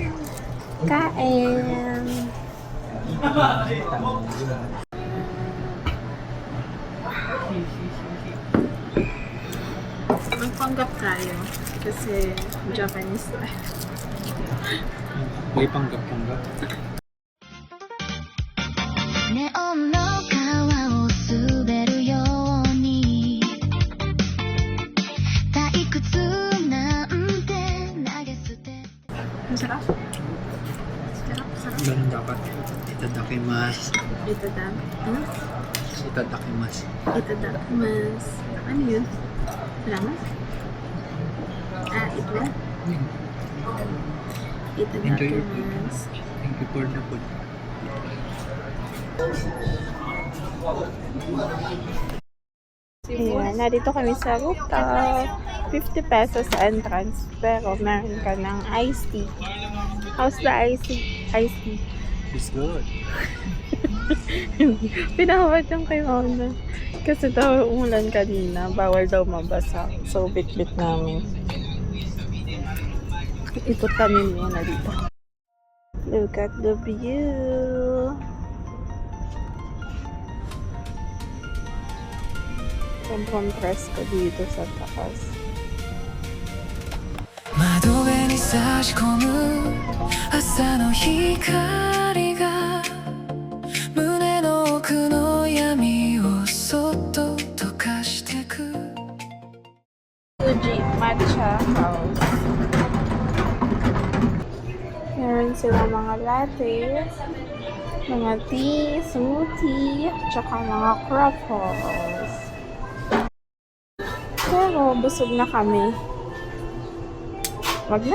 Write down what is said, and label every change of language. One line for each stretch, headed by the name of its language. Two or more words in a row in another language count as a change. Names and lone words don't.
Filipino: Kain. Magpanggap tayo. Kasi Japanese tayo. May panggap-panggap.
Japanese: ネオンの川を滑るように退屈なんて投げ捨て
Filipino: Masarap? Sarap, sarap. Ganun dapat. Itadakimasu. Itadam. Ano? Itadakimasu. Itadakimasu. Ano yun? Salamat? Itla?
English: Enjoy your food. Itadakimasu. Thank you for the food.
Filipino: Ayan, narito kami sa rooftop. 50 pesos entrance. Pero meron ka ng
English: iced tea. How's the iced tea? Iced tea. It's good.
Filipino: Pinahawad yung kay Mona. Kasi daw umulan kanina. Bawal daw mabasa. So, bit-bit namin. Ikot kami muna dito.
English: Look at the view.
Filipino: Sobrang press ko dito sa taas.
Japanese: 窓辺に差し込む朝の光が胸の奥の闇をそっと溶かしてく
Filipino: Fuji Matcha House. Meron sila mga latte, mga tea, smoothie, tsaka mga croissants. Pero busog na kami. Wag na.